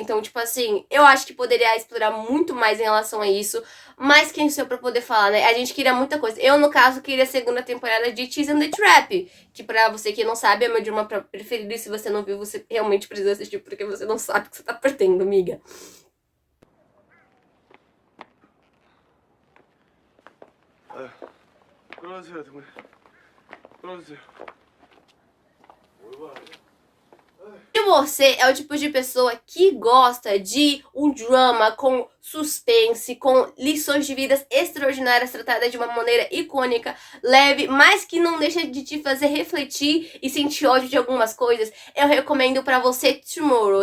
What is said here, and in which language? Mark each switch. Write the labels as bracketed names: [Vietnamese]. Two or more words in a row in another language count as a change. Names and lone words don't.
[Portuguese] Então, tipo assim, eu acho que poderia explorar muito mais em relação a isso. Mas quem sou eu pra poder falar, né? A gente queria muita coisa. Eu, no caso, queria a segunda temporada de Cheese and the Trap, que pra você que não sabe é meu drama preferido. E se você não viu, você realmente precisa assistir, porque você não sabe o que você tá perdendo, amiga. [Korean] 끌어주세요, 동물. 끌어주세요. [Portuguese] Se você é o tipo de pessoa que gosta de um drama com suspense, com lições de vidas extraordinárias tratadas de uma maneira icônica, leve, mas que não deixa de te fazer refletir e sentir ódio de algumas coisas, eu recomendo pra você Tomorrow.